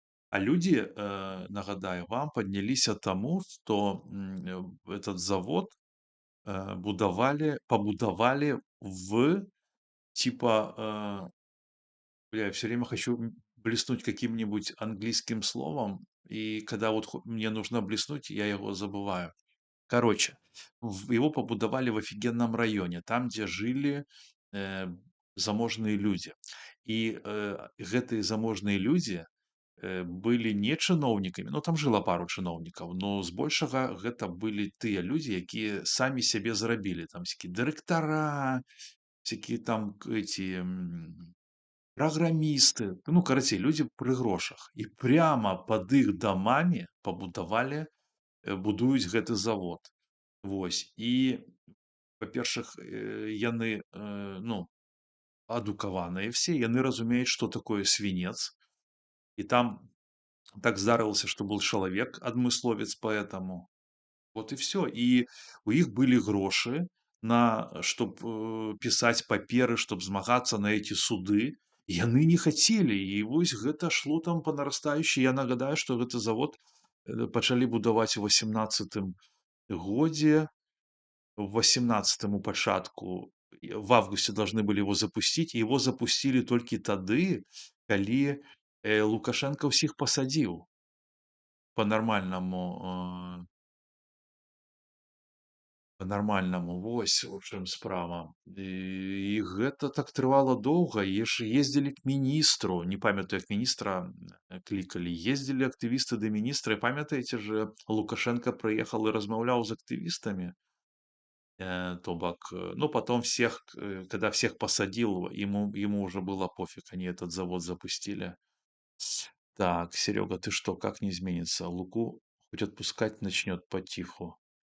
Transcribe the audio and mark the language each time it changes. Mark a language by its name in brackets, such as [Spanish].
[Russian] А люди, [Belarusian] нагадаю вам, падняліся таму, што, [Russian] этот завод, побудовали в типа, бля, я все время хочу блеснуть каким-нибудь английским словом, и когда вот мне нужно блеснуть, я его забываю. Короче, его побудовали в офигенном районе, там, где жили э, заможные люди. [Belarusian] И гэтые заможные люди былі не чыноўнікамі, ну там жыла пару чыноўнікаў, но збольшага гэта былі тыя людзі, якія самі сябе зарабілі, там [Russian] всякие дырэктара, всякие там эти праграмісты, [Belarusian] ну карацей, людзі пры грошах. І прямо пад іх дамамі пабудавалі, будуюць гэты завод. Вось. І, па-першых, яны, ну, адукаваныя все, яны разумеюць, што такое свінец. І там так здарылася, што был чалавек, адмысловец по этому. [Russian] Вот и все. [Belarusian] І у іх былі грошы на чтоб пісаць паперы, чтоб змагацца на эти суды. Яны не хацелі. І вось гэта шло там па нарастаючай. Я нагадаю, што гэты завод пачалі будаваць у 18 годзе. В 18 у пачатку, [Russian] в августе должны были его запустить, [Belarusian] и его запустили толькі тады, калі Лукашенко ўсіх пасадзіў по-нармальнаму, по-нармальнаму. Вось у чым справа. І гэта так трывала доўга. Ездзілі к міністру, не памятаю, як міністра клікалі, ездзілі актывісты да міністра. І памятаеце же, Лукашенко прыехаў і размаўляў з актывістамі. [Russian] То бок, ну, потом всех, когда всех посадил, ему уже было пофиг, они этот завод запустили. Так, Серега, ты что, как не изменится? Луку хоть отпускать начнет потиху.